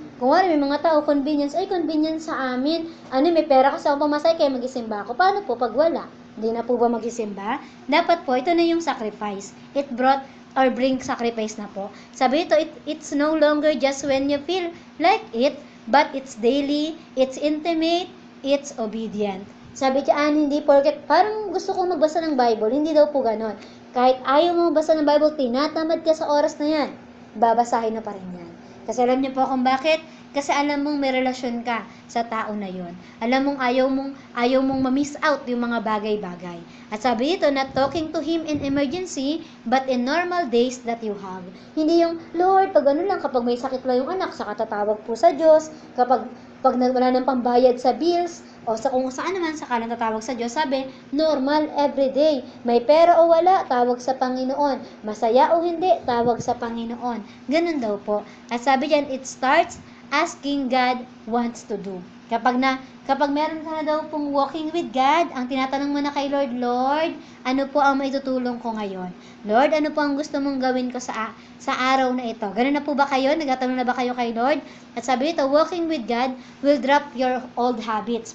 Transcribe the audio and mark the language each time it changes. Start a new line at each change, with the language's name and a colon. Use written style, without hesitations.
Filipino: Kung may mga tao, convenience sa amin. May pera kasi ako pamasay, kaya mag-isimba ako. Paano po pag wala? Hindi na po ba mag-isimba? Dapat po, ito na yung sacrifice.
English: It brought or bring sacrifice
Filipino: na po. Sabi ito,
English: it's no longer just when you feel like it, but it's daily, it's intimate, it's obedient.
Filipino: Sabi diyan, hindi porket, parang gusto kong magbasa ng Bible, hindi daw po ganon. Kahit ayaw mo magbasa ng Bible, tinatamad ka sa oras na yan, babasahin na pa rin yan. Kasi alam niyo po kung bakit? Kasi alam mong may relasyon ka sa tao na yon. Alam mong ayaw mong ma-miss out yung mga bagay-bagay. At sabi dito,
English: not talking to Him in emergency, but in normal days that you have.
Filipino: Hindi yung, Lord, pag kapag may sakit lang yung anak, saka tatawag po sa Diyos, kapag wala nang pambayad sa bills, o sa kung saan naman saka lang tatawag sa Diyos, sabi, normal, everyday. May pera o wala, tawag sa Panginoon. Masaya o hindi, tawag sa Panginoon. Ganun daw po. At sabi diyan,
English: it starts asking God wants to do.
Filipino: Kapag meron ka na daw pong walking with God, ang tinatanong mo na kay Lord, Lord, ano po ang maitutulong ko ngayon? Lord, ano po ang gusto mong gawin ko sa araw na ito? Ganun na po ba kayo? Nagtatanong na ba kayo kay Lord? At sabi ito,
English: walking with God will drop your old habits.